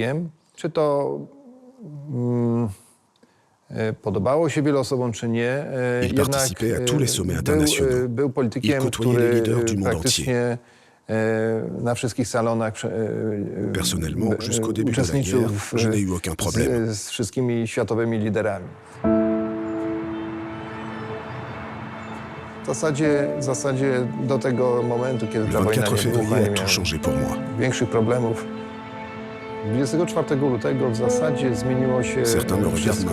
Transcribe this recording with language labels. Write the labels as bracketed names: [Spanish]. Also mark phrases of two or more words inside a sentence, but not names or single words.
[French] Il participait à tous les sommets internationaux. Il côtoyait les leaders du monde entier. Personnellement, jusqu'au début de la guerre, je n'ai eu aucun problème. [Polish] W zasadzie do tego momentu, kiedy ta wojna nie wybuchła, nie miałem większych problemów. 24 lutego w zasadzie zmieniło się wszystko.